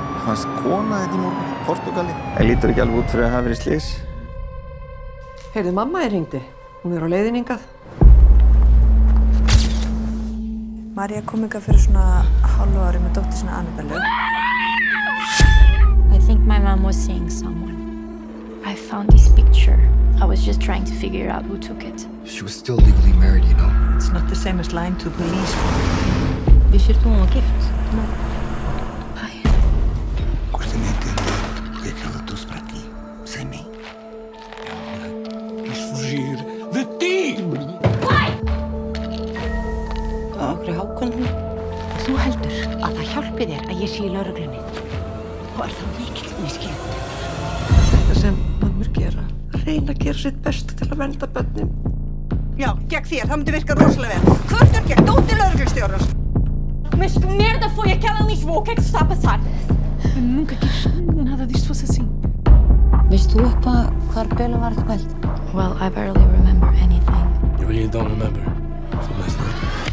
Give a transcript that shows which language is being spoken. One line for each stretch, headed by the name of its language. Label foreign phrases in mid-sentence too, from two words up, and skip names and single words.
Icelandic: fannst kona þetta í morgun í Portúgali. Það lítur ekki alveg út fyrir að hafa verið slys. Heyrðu, mamma hringdi. Hún er á leiðinni hingað. María kom hingað fyrir svona hálfu ári með dóttur sinna Annabellu.
English: I think my mom was seeing someone. I found this picture. I was just trying to figure out who took it. She was still legally married, you know. It's not the same as lying to police.
Swedish: Visste du hon var gift?
English: No.
Portuguese: Ai. Você me entendeu? Por que ela trouxe pra aqui? Sem mim? Ela quis fugir de ti!
Icelandic: Okkur Hákon. Þú heldur að það hjálpi þér að ég sé í lögreglunni. Og það mikill misskilningur. Þetta sem mömmur gera. Reyna að gera sitt besta til að vernda börnin. Já, gegn þér. Það myndi virka rosalega vel. Kvörtur gegn dóttir lögreglustjórans.
Portuguese: Mas que merda foi aquela em Lisboa? O que é que se está a passar? Eu nunca quis nada disto fosse assim.
Icelandic: Veist þú eitthvað hvar Bela var þetta kvöld?
English: Well, I barely remember anything. You really don't remember from last night?